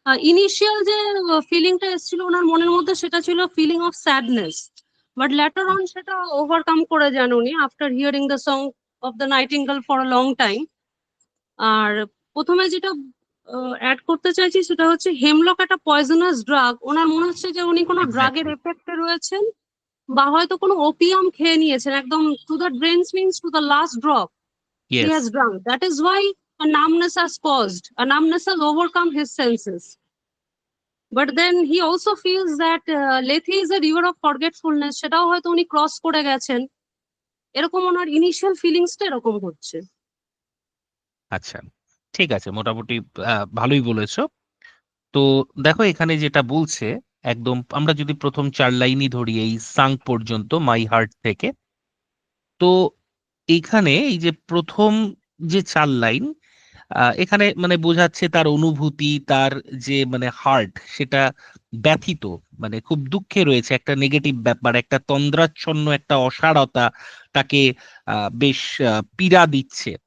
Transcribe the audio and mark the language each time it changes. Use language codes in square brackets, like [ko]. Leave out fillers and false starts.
[bn] Initial যে ফিলিংটা এসেছিল ওনার মনের মধ্যে সেটা ছিল [en] feeling of sadness, but later on [bn] সেটা ওভারকাম করে যান উনি [en] After hearing the song of the nightingale for a long time. [bn] আর প্রথমে যেটা অ্যাড করতে চাইছি সেটা হচ্ছে হেমলক একটা পয়জনাস ড্রাগ। ওনার মনে হচ্ছে যে উনি কোনো ড্রাগের [en] Exactly. [bn] এফেক্টে রয়েছেন বা হয়তো কোনো ওপিয়াম খেয়ে নিয়েছেন, একদম [en] To the drains, means to the last drop he yes. has drunk. That is why a numbness has caused, a numbness has overcome his senses. But then he also feels that Lethe is a river of forgetfulness, [bn] সেটাও হয়তো উনি cross করে গেছেন। এরকম ওনার initial ফিলিংসটা এরকম হচ্ছে। আচ্ছা, ঠিক আছে, মোটামুটি ভালোই বলেছো। তো দেখো এখানে যেটা বলছে, একদম আমরা যদি প্রথম 4 লাইনই ধরি এই সাঙ্ক পর্যন্ত, [en] my heart [bn] থেকে, তো এইখানে এই যে প্রথম যে 4 লাইন, এখানে মানে বোঝাচ্ছে তার অনুভূতি, তার যে মানে হার্ট, সেটা ব্যথিত, মানে খুব দুঃখে রয়েছে, একটা নেগেটিভ ব্যাপার, একটা তন্দ্রাচ্ছন্ন একটা অসাড়তা তাকে বেশ পীড়া দিচ্ছে।